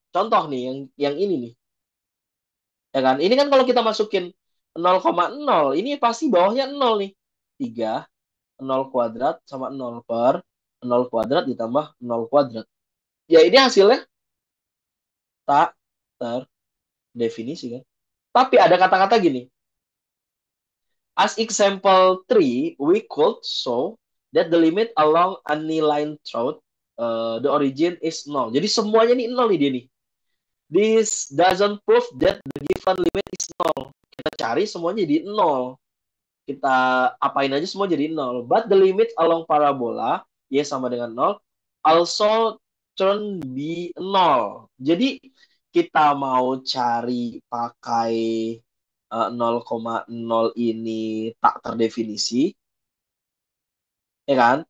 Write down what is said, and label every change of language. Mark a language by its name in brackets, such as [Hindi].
[Indonesian] Contoh nih, yang ini nih, ya kan? Ini kan kalau kita masukin 0,0, ini pasti bawahnya 0 nih. 3, 0 kuadrat sama 0 per 0 kuadrat ditambah 0 kuadrat. Ya ini hasilnya tak terdefinisi kan. Tapi ada kata-kata gini, [English] as example 3, we could show that the limit along any line through the origin is 0. [Indonesian] Jadi semuanya nih 0 nih dia nih. [English] This doesn't prove that the given limit is 0. [Indonesian] Kita cari semuanya jadi 0. Kita apain aja semua jadi 0. [English] But the limit along parabola, y sama dengan 0, also turn be 0. [Indonesian] Jadi kita mau cari pakai 0,0 ini tak terdefinisi, ya kan?